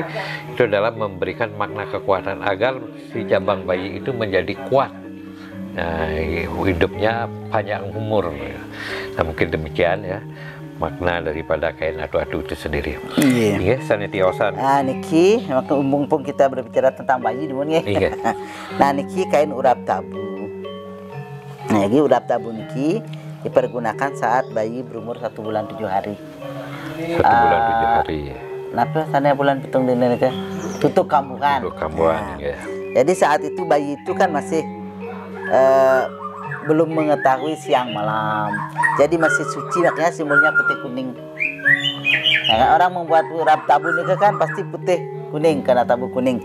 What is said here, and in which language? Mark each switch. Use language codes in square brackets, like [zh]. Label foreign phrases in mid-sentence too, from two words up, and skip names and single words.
[id] Itu adalah memberikan makna kekuatan agar si jabang bayi itu menjadi kuat, hidupnya panjang umur. Nah mungkin demikian ya makna daripada kain atu-atu itu sendiri. Iya, sanitiosan. Nah niki waktu mumpung kita berbicara tentang bayi dimana ya. Iya. Nah niki kain urap tabu. Nah ini urap tabu niki dipergunakan saat bayi berumur 1 bulan 7 hari. 1 bulan 7 hari. [ban] Napa sana bulan pitung dina nih tutup kambuhan. [id] Ya. Jadi saat itu bayi itu kan masih belum mengetahui siang malam, jadi masih suci, makanya simbolnya putih kuning. Nah, orang membuat urap tabu ini kan pasti putih kuning karena tabu kuning.